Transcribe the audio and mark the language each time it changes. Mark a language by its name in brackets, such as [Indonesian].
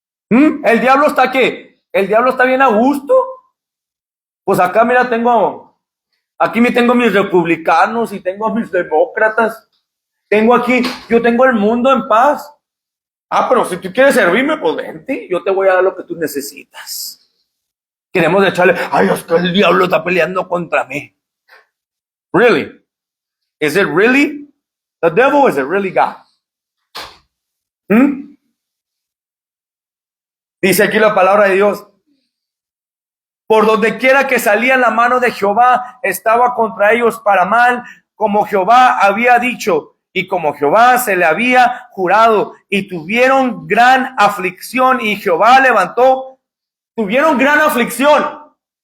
[Spanish] ¿El diablo está qué? ¿El diablo está bien a gusto? Pues acá, mira, tengo mis republicanos y tengo mis demócratas. Yo tengo el mundo en paz. Pero si tú quieres servirme, pues vente, yo te voy a dar lo que tú necesitas. Queremos echarle, es que el diablo está peleando contra mí. [English] Really? Is it really the devil or is it really God? [Spanish] Dice aquí la palabra de Dios. Por donde quiera que salía la mano de Jehová, estaba contra ellos para mal, como Jehová había dicho, y como Jehová se le había jurado, y tuvieron gran aflicción, y Jehová tuvieron gran aflicción.